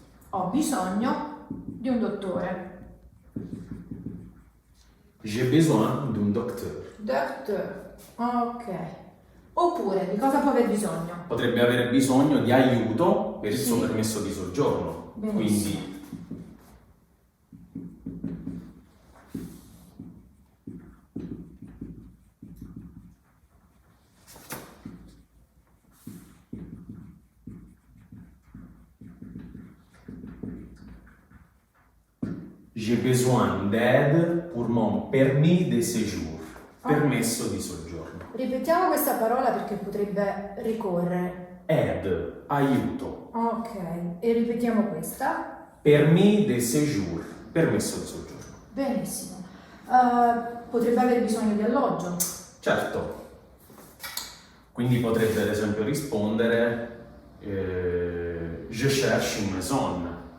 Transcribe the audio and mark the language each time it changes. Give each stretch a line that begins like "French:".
Italian: Ho bisogno di un dottore.
French: j'ai besoin d'un docteur.
English: Doctor, ok.
Italian: Oppure di cosa può aver bisogno? Potrebbe avere bisogno di aiuto per il suo Sì. permesso di soggiorno. Benissimo.
French: Quindi j'ai besoin d'aide pour mon permis de séjour.
Italian: Permesso di soggiorno. Ripetiamo questa parola perché potrebbe ricorrere. Aide, aiuto. Ok, e ripetiamo questa.
French: Permis de séjour,
Italian: permesso di soggiorno. Benissimo. Potrebbe aver bisogno di alloggio. Certo. Quindi potrebbe ad esempio rispondere
French: je cherche une maison.